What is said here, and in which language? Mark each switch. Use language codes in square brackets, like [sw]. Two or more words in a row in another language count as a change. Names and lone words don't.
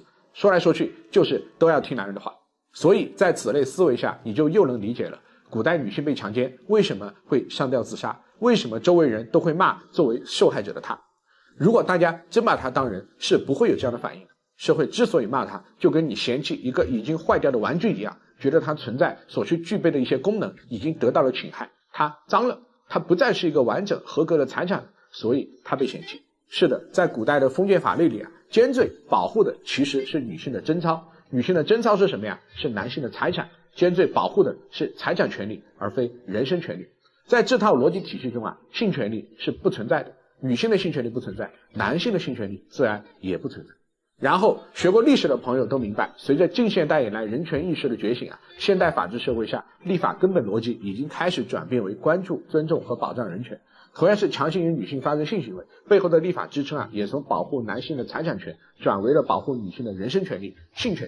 [zh] 說來說去就是都要聽男人的話。所以在此類思維下，你就又能理解了古代女性被強姦為什麼會上吊自殺，為什麼周圍人都會罵作為受害者的她。如果大家真把她當人，是不會有這樣的反應的。社會之所以罵它，就跟你嫌棄一個已經壞掉的玩具一樣，覺得它存在所需具備的一些功能已經得到了侵害，它髒了，它不再是一個完整合格的財產，所以它被嫌棄。是的，在古代的封建法律裡啊，奸罪保護的其實是女性的貞操，女性的貞操是什麼呀？是男性的財產，奸罪保護的是財產權利，而非人身權利。在這套邏輯體系中啊，性權利是不存在的，女性的性權利不存在，男性的性權利自然也不存在。然後學過歷史的朋友都明白，隨着近现代以來人權意識的覺醒啊，現代法治社會下立法根本邏輯已經開始轉變為關注、尊重和保障人權。同樣是強行與女性發生性行為，背後的立法支撐啊，也從保護男性的財產權轉為了保護女性的人身權利、性權利。